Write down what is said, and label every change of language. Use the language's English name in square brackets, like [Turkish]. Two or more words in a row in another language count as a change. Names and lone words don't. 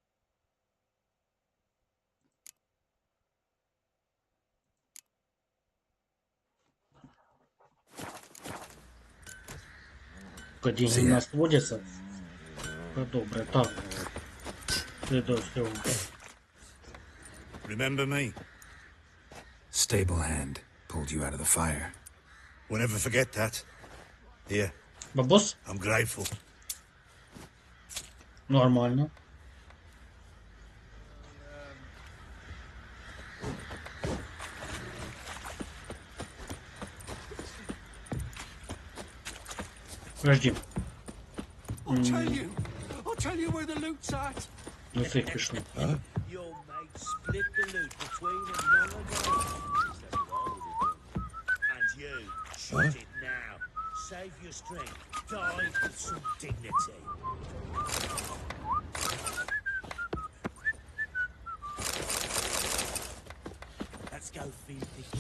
[Ukrainian] Поки деньги у нас водяться. Добре, так. Ти до цього. [English] Remember me? Stable hand pulled you out of the fire. We'll never forget that. Here. [Ukrainian] Бабос? [English] I'm grateful. [Russian] Нормально. Подожди. [English] I'll tell you where the loot's at. [Ukrainian] Ну це пішло. [English] Your mate split the loot between them long ago. And you, shoot it now. Save your strength. Die with some dignity. Let's go feed the king.